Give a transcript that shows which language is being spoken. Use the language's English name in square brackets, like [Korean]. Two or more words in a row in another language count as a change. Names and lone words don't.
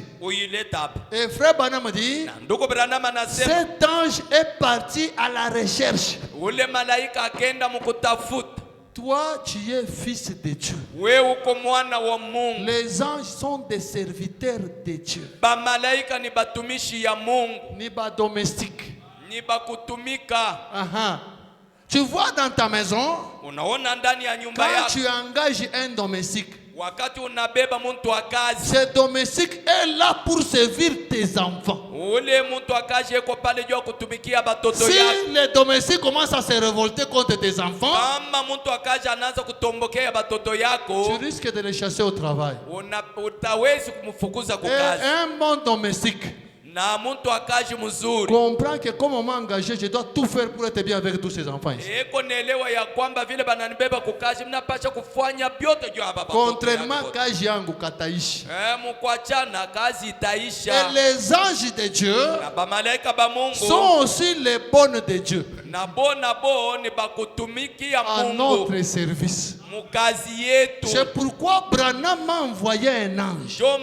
[French] Et Frère Branham dit, cet ange est parti à la recherche. Toi, tu es fils de Dieu. Les anges sont des serviteurs de Dieu. [Lingala] Ni ba domestique. [French] Tu vois dans ta maison, quand tu engages un domestique, ce domestique est là pour servir tes enfants. Si le domestique commence à se révolter contre tes enfants, tu risques de les chasser au travail. Et un bon domestique comprends que comme on m'a engagé, je dois tout faire pour être bien avec tous ces enfants ici. Contrairement à [Swahili] kazi yangu kataishi. [French] Et les anges de Dieu sont aussi les bonnes de Dieu à notre service. C'est pourquoi Branham m'a envoyé un ange.